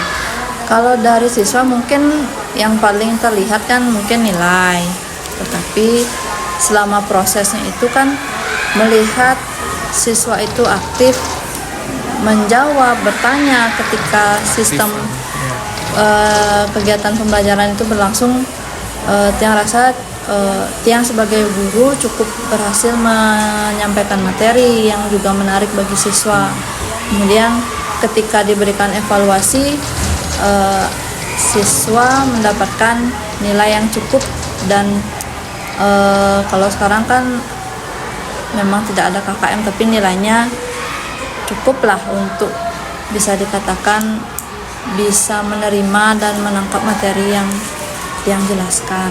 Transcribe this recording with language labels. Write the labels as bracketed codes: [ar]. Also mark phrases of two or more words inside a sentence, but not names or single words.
[id] Kalau dari siswa mungkin yang paling terlihat kan mungkin nilai. Tetapi selama prosesnya itu kan melihat siswa itu aktif menjawab, bertanya ketika sistem kegiatan pembelajaran itu berlangsung. Tiang rasa Tiang sebagai guru cukup berhasil menyampaikan materi yang juga menarik bagi siswa. Kemudian ketika diberikan evaluasi, siswa mendapatkan nilai yang cukup. Dan kalau sekarang kan memang tidak ada KKM, tapi nilainya cukuplah untuk bisa dikatakan bisa menerima dan menangkap materi yang jelaskan.